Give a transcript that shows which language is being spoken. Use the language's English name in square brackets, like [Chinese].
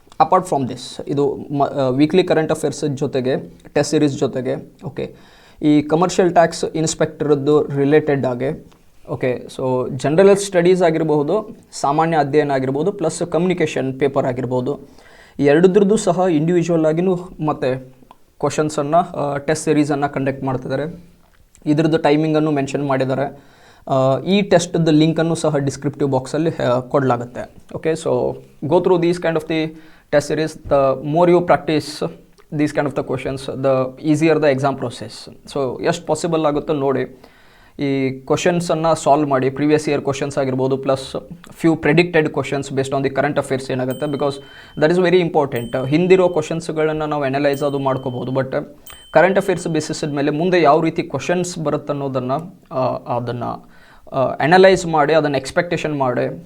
[Kannada] Apart from this, ಇದು weekly current affairs ಜೊತೆಗೆ test series ಜೊತೆಗೆ, ಓಕೆ, ಈ ಕಮರ್ಷಿಯಲ್ ಟ್ಯಾಕ್ಸ್ ಇನ್ಸ್ಪೆಕ್ಟರದ್ದು ರಿಲೇಟೆಡ್ ಆಗಿ, ಓಕೆ, ಸೊ ಜನರಲ್ ಸ್ಟಡೀಸ್ ಆಗಿರ್ಬೋದು, ಸಾಮಾನ್ಯ ಅಧ್ಯಯನ ಆಗಿರ್ಬೋದು, ಪ್ಲಸ್ ಕಮ್ಯುನಿಕೇಷನ್ ಪೇಪರ್ ಆಗಿರ್ಬೋದು, ಎರಡದ್ರದ್ದು ಸಹ ಇಂಡಿವಿಜುವಲ್ ಆಗಿನೂ ಮತ್ತು ಕ್ವಶನ್ಸನ್ನು ಟೆಸ್ಟ್ ಸೀರೀಸನ್ನು ಕಂಡಕ್ಟ್ ಮಾಡ್ತಿದ್ದಾರೆ. ಇದ್ರದ್ದು ಟೈಮಿಂಗನ್ನು ಮೆನ್ಷನ್ ಮಾಡಿದ್ದಾರೆ. ಈ ಟೆಸ್ಟ್ದು ಲಿಂಕನ್ನು ಸಹ ಡಿಸ್ಕ್ರಿಪ್ಟಿವ್ ಬಾಕ್ಸಲ್ಲಿ ಕೊಡಲಾಗುತ್ತೆ. [English] Okay, so go through these kind of the test series. The more you practice these kind of the questions, the easier the exam process. So [Kannada] ಎಷ್ಟು ಪಾಸಿಬಲ್ ಆಗುತ್ತೋ ನೋಡಿ ಈ ಕ್ವಶನ್ಸನ್ನು ಸಾಲ್ವ್ ಮಾಡಿ, [English] Previous year questions ಆಗಿರ್ಬೋದು plus few predicted questions based on the current affairs ಏನಾಗುತ್ತೆ, because that is very important. [Kannada] ಹಿಂದಿರೋ ಕ್ವಶನ್ಸ್ಗಳನ್ನು ನಾವು analyse ಅದು ಮಾಡ್ಕೋಬೋದು, ಬಟ್ ಕರೆಂಟ್ ಅಫೇರ್ಸ್ ಬೇಸಿಸಿದ ಮೇಲೆ ಮುಂದೆ ಯಾವ ರೀತಿ ಕ್ವಶನ್ಸ್ ಬರುತ್ತೆ ಅನ್ನೋದನ್ನು ಅದನ್ನು ಅನಲೈಸ್ ಮಾಡಿ ಅದನ್ನು ಎಕ್ಸ್ಪೆಕ್ಟೇಷನ್ ಮಾಡಿ.